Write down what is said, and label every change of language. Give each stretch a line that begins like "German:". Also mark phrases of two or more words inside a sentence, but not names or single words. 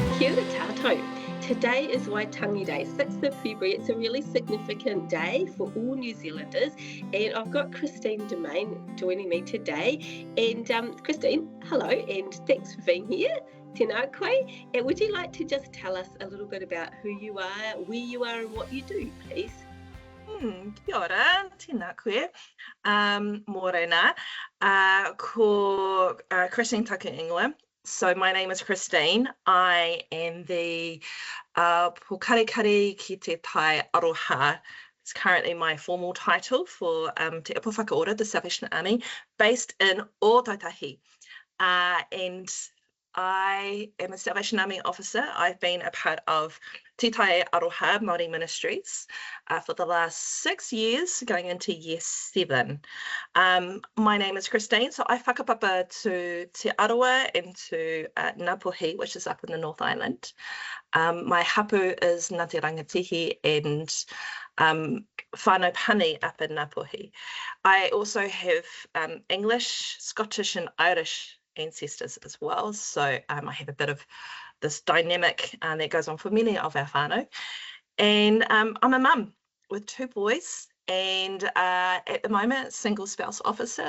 Māori: Kia ora tātou.
English: Today is Waitangi Day, 6th of February. It's a really significant day for all New Zealanders. And I've got Christine De Maine joining me today. And Christine, hello, and thanks for being here.
Māori: Tēnā koe.
English: And would you like to just tell us a little bit about who you are, where you are, and what you do, please?
Māori: Kia ora, tēnā koe. Mōrena, ko Christine Tucker Engler.
English: So my name is Christine. I am the
Māori: Pokarekare ki te tai aroha.
English: It's currently my formal title for Te Ipo Whakaora, the Salvation Army, based in Ōtautahi. And I am a Salvation Army officer. I've been a part of Te Tai Aroha Māori Ministries for the last 6 years, going into year 7. My name is Christine, so I whakapapa to Te Arawa and to Ngāpuhi, which is up in the North Island. My hapu is Ngāti Rangatihi and
Māori: whānau pani
English: up in Ngāpuhi. I also have English, Scottish and Irish ancestors as well, so I have a bit of this dynamic that goes on for many of our whānau. And I'm a mum with 2 boys, and at the moment single spouse officer.